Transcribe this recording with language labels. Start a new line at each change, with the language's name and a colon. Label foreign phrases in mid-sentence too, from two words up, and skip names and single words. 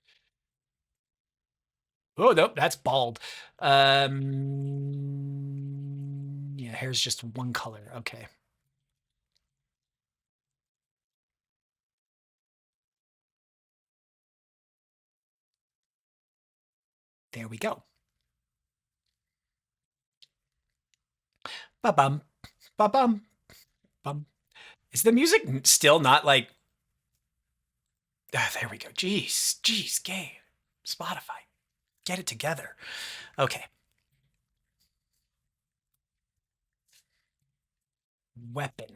English: Oh, nope, that's bald. Yeah, hair's just one color. Okay. There we go. Ba-bum. Ba-bum. Bum. Is the music still not like... Ah, there we go. Jeez. Jeez, game. Spotify. Get it together. Okay. Weapon.